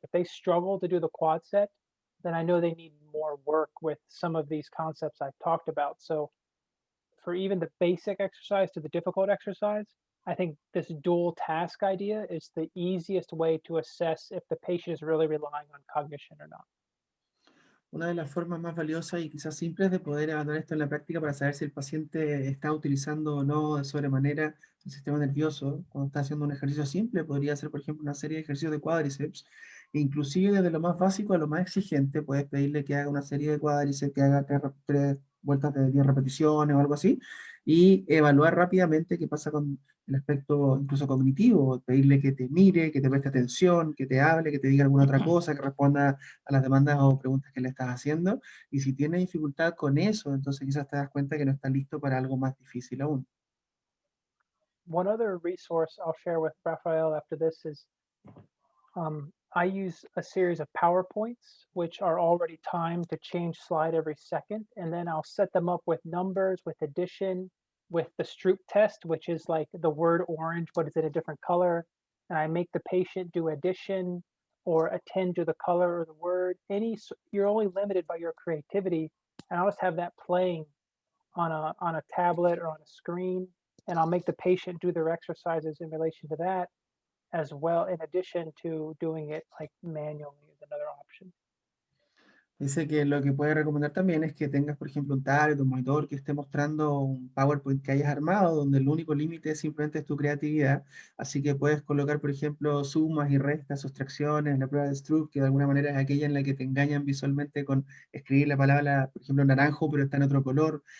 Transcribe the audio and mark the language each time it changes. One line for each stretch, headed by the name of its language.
English: If they struggle to do the quad set, then I know they need more work with some of these concepts I've talked about. So for even the basic exercise to the difficult exercise, I think this dual task idea is the easiest way to assess if the patient is really relying on cognition or not.
Spanish: Una de las formas más valiosas y quizás simples de poder evaluar esto en la práctica para saber si el paciente está utilizando o no de sobremanera el sistema nervioso cuando está haciendo un ejercicio simple podría ser, por ejemplo, una serie de ejercicios de cuádriceps. E inclusive desde lo más básico a lo más exigente, puedes pedirle que haga una serie de cuádriceps, que haga 3 vueltas de 10 repeticiones o algo así, y evaluar rápidamente qué pasa con el aspecto incluso cognitivo, pedirle que te mire, que te preste atención, que te hable, que te diga alguna otra cosa, que responda a las demandas o preguntas que le estás haciendo, y si tiene dificultad con eso, entonces quizás te das cuenta que no está listo para algo más difícil aún.
English: One other resource I'll share with Rafael after this is I use a series of PowerPoints, which are already timed to change slide every second. And then I'll set them up with numbers, with addition, with the Stroop test, which is like the word orange, but it's in a different color. And I make the patient do addition or attend to the color or the word. You're only limited by your creativity. And I'll just have that playing on a tablet or on a screen. And I'll make the patient do their exercises in relation to that as well, in addition to doing it like manually is another option.
Spanish: Dice que lo que puede recomendar también es que tengas, por ejemplo, un tablet, un monitor que esté mostrando un PowerPoint que hayas armado, donde el único límite simplemente es tu creatividad. Así que puedes colocar, por ejemplo, sumas y restas, sustracciones, la prueba de Stroop, que de alguna manera es aquella en la que te engañan visualmente con escribir la palabra, por ejemplo, naranjo, pero está en otro color.